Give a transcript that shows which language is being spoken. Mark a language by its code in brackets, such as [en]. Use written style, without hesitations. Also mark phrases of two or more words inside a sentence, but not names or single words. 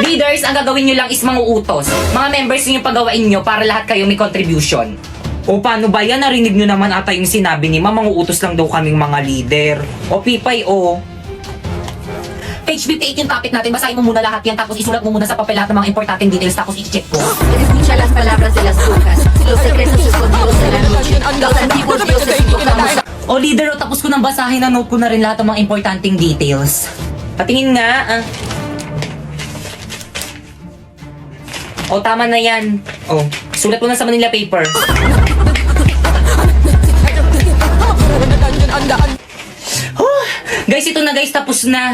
[tl] Leaders, ang gagawin nyo lang is manguutos. Mga members nyo yung pagawain nyo para lahat kayo may contribution. O paano ba yan? Narinig nyo naman ata yung sinabi ni Ma'am, manguutos lang daw kaming mga leader. O Pipay, o. Page 58 yung topic natin. Basahin mo muna lahat yan, tapos isulat mo muna sa papel lahat ng mga importanteng details, tapos i-check ko. [es] Escucha las palabras de las brujas, los secretos escondidos de la noche, los antiguos dioses invocamos. [tl] O leader, o tapos ko nang basahin, na note ko na rin lahat ng mga importanteng details. Patingin nga, ah. O, tama na yan. O, sulat mo na sa Manila paper. Guys, ito na guys, tapos na.